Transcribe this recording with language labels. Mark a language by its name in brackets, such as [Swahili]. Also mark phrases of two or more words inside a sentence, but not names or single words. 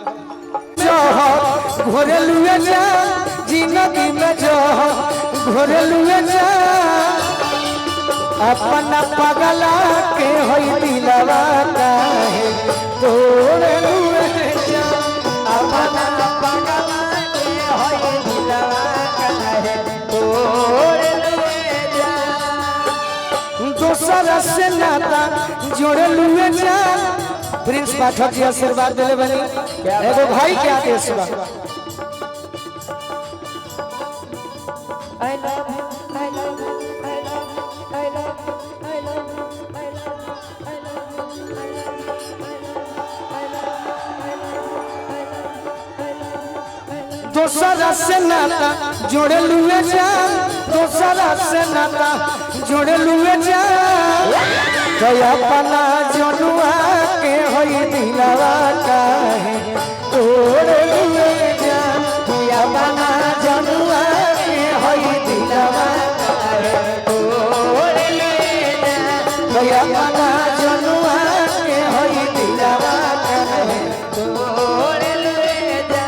[Bhojpuri] घोरे लुए जा जिंदगी में जो घोरे लुए जा अपना पगला के होई दिलवा काहे तोड़े लुए जा, अपना पगला के होई दिलवा काहे तोड़े लुए जा, दोसरा से नाता जोड़े लुए जा। प्रिंस पाठक जी आशीर्वाद दिले बनी एगो भाई के आदेश बा। [English] I love you, I love you, I love you, I love you, I love you, I love you, I love you, I love you। [Bhojpuri] दोसरा से नाता जोड़े लुए जा, दोसरा से नाता जोड़े लुए जा, तो अपना जनुआ के होई दिलवा काहे तोड़े लुए जा, तो अपना जनुआ के होई दिलवा काहे तोड़े लुए जा, तो अपना जनुआ के होई दिलवा काहे तोड़े लुए जा।